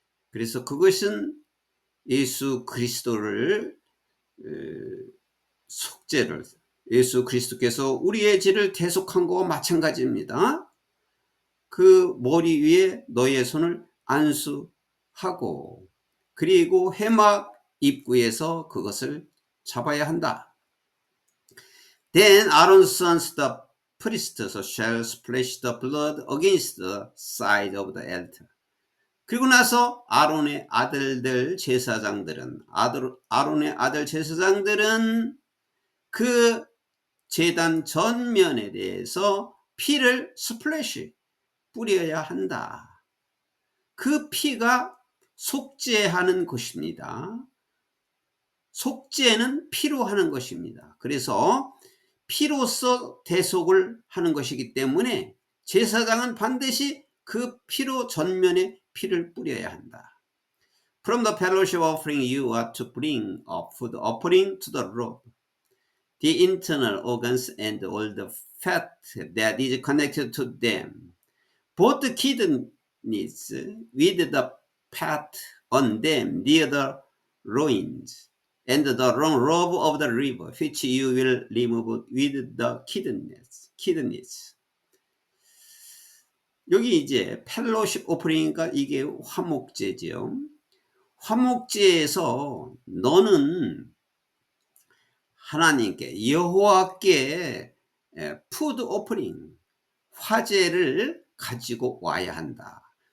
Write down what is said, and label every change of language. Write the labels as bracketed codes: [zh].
[ko] 그래서 그것은 예수 그리스도를 속죄를, 예수 그리스도께서 우리의 죄를 대속한 것과 마찬가지입니다. 그 머리 위에 너의 손을 안수하고, 그리고 회막 입구에서 그것을 잡아야 한다. [en] Then Aaron's sons, the priests, shall splash the blood against the side of the altar. [ko] 그리고 나서 아론의 아들들 제사장들은, 아론의 아들 제사장들은 그 제단 전면에 대해서 피를 스플래시, 뿌려야 한다. 그 피가 속죄하는 것입니다. 속죄는 피로 하는 것입니다. 그래서 피로써 대속을 하는 것이기 때문에 제사장은 반드시 그 피로 전면에 피를 뿌려야 한다. [en] From the fellowship offering you are to bring a food offering to the Lord, the internal organs and all the fat that is connected to them, both the kidneys with the fat on them near the loins, and the long robe of the river, which you will remove with the kidneys. [ko] 여기 이제 펠로십 오프링이니까 이게 화목제죠. 화목제에서 너는 하나님께, 여호와께 푸드 오프링, 화제를 가지고 와야 한다.